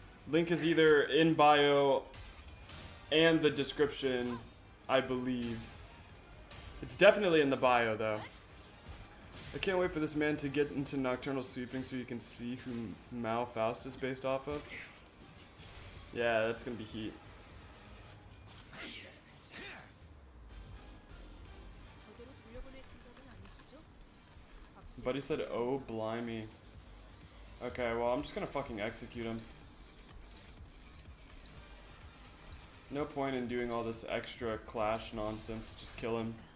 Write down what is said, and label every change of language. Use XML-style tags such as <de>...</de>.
<en>Link is either in bio and the description, I believe. It's definitely in the bio, though. I can't wait for this man to get into Nocturnal Sweeping so you can see who Mao Faust is based off of. Yeah, that's gonna be heat.</en> <ko>저대로 돌려보낼 생각은 아니시죠?</ko> <en>Buddy said, oh, blimey. Okay, well, I'm just gonna fucking execute him. No point in doing all this extra clash nonsense. Just kill him.</en>